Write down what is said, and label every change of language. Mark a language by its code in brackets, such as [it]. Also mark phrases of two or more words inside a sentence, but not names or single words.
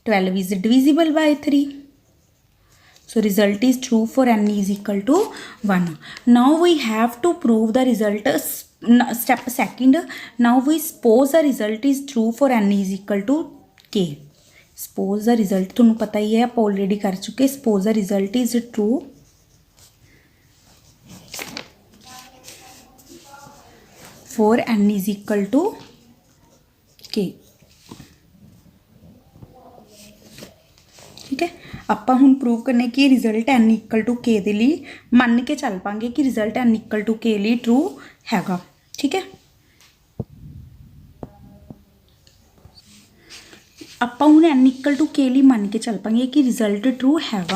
[en] 12 is divisible by 3. So result is true for n is equal to 1. Now we have to prove the result. Step second. Now we suppose the result is true for n is equal to k. Suppose the result, [pa] ਤੁਹਾਨੂੰ ਪਤਾ ਹੀ ਹੈ ਆਪਾਂ already ਕਰ ਚੁੱਕੇ. [en] Suppose the result is true for n is equal to k. [hi] ठीक है, [pa] ਆਪਾਂ ਹੁਣ ਪ੍ਰੂਵ ਕਰਨੇ ਕਿ ਰਿਜ਼ਲਟ n [en] equal to [pa] k ਦੇ ਲਈ ਮੰਨ ਕੇ ਚੱਲ ਪਾਂਗੇ ਕਿ ਰਿਜ਼ਲਟ n [en] equal to [pa] k ਲਈ ਟਰੂ ਹੈਗਾ। ਠੀਕ ਹੈ, ਆਪਾਂ ਹੁਣ n [en] equal to [pa] k ਲਈ ਮੰਨ ਕੇ ਚੱਲ ਪਾਂਗੇ ਕਿ ਰਿਜ਼ਲਟ ਟਰੂ ਹੈਗਾ।